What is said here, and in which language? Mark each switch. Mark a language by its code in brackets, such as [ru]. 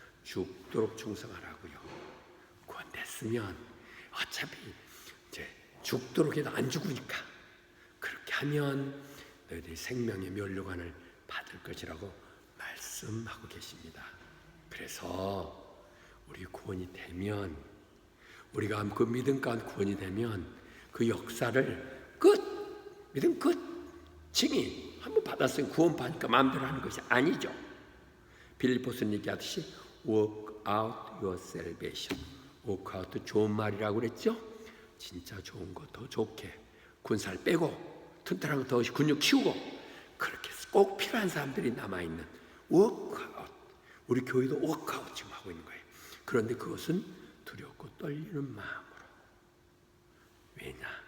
[ko] 죽도록 충성하라고요. 구원됐으면 어차피 이제 죽도록 해도 안 죽으니까 그렇게 하면 너희들이 생명의 면류관을 받을 것이라고 말씀하고 계십니다. 그래서 우리 구원이 되면 우리가 그 믿음 가운데 구원이 되면 그 역사를 믿음 끝 칭의 한번 받았으니 구원 받으니까 마음대로 하는 것이 아니죠. 빌립보서 얘기하듯이 [en] work out your salvation. [ko] work out 좋은 말이라고 그랬죠. 진짜 좋은 거 더 좋게 군살 빼고 튼튼한 거 더 근육 키우고 그렇게 꼭 필요한 사람들이 남아있는 work out. 우리 교회도 work out 지금 하고 있는 거예요. 그런데 그것은 두렵고 떨리는 마음으로. 왜냐?